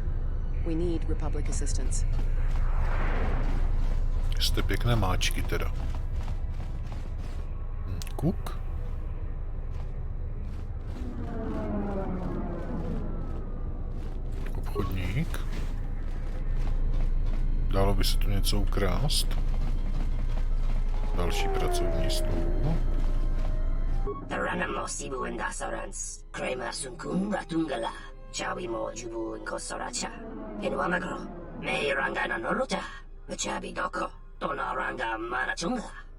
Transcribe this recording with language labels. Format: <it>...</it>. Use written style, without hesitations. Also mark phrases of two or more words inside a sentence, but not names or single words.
<en>We need Republic assistance.</en> <cs>Jste pěkné máčky teda. Kuk? Obchodník. Dalo by se tu něco ukrást. Další pracovní stůl. Taranamo Sibu Indasarans, Krema Sunkun Ratungala, Chawi Mo Jubu in Kosoracha, in Wamagro, May Rangana Norocha, Chabi Doko, Dona Ranga Manachunga.</cs>